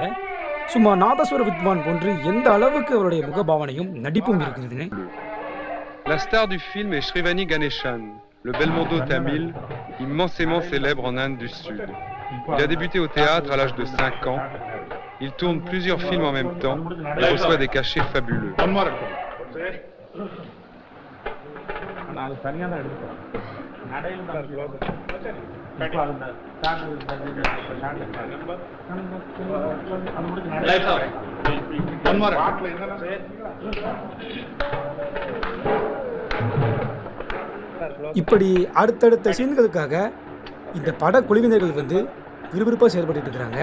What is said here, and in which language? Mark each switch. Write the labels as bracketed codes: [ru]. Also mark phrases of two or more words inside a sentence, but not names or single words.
[ta] சும்மா நாதஸ்வர வித்வான் போன்று எந்த அளவுக்கு அவருடைய முக பாவனையும் நடிப்பும் இருக்குதுன்னு. [fr] La star du film est Shrivani Ganeshan, le Belmondo tamil, immensément célèbre en Inde du Sud. Il a débuté au théâtre à l'âge de 5 ans. Il tourne plusieurs films en même temps et reçoit des cachets fabuleux. [ta] அது தனியா தான் எடுத்துக்கலாம். நடையில் தான் இப்போ அது இப்படி அடுத்தடுத்த சீன்களுக்காக இந்த பட குழுவினர்கள் வந்து விறுவிறுப்பாக செயல்பட்டு இருக்கிறாங்க.